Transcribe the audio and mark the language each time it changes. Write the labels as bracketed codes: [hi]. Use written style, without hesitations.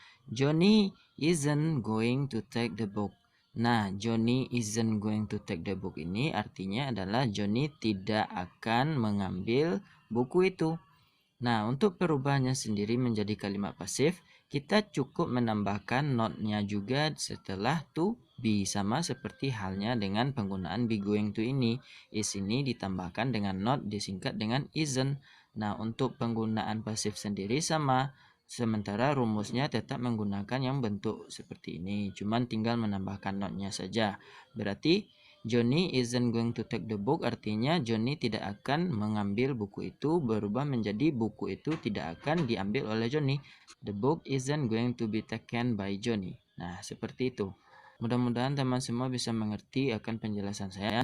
[en] Johnny isn't going to take the book. [id] Nah, [en] Johnny isn't going to take the book [id] ini artinya adalah Johnny tidak akan mengambil buku itu. Nah, untuk perubahannya sendiri menjadi kalimat pasif, kita cukup menambahkan not-nya juga setelah to be, sama seperti halnya dengan penggunaan be going to ini. Is ini ditambahkan dengan not disingkat dengan isn't. Nah, untuk penggunaan pasif sendiri sama. Sementara rumusnya tetap menggunakan yang bentuk seperti ini, cuman tinggal menambahkan not-nya saja. Berarti [en] Johnny isn't going to take the book [id] artinya Johnny tidak akan mengambil buku itu, berubah menjadi buku itu tidak akan diambil oleh Johnny. [en] The book isn't going to be taken by Johnny. [id] Nah, seperti itu. Mudah-mudahan teman semua bisa mengerti akan penjelasan saya.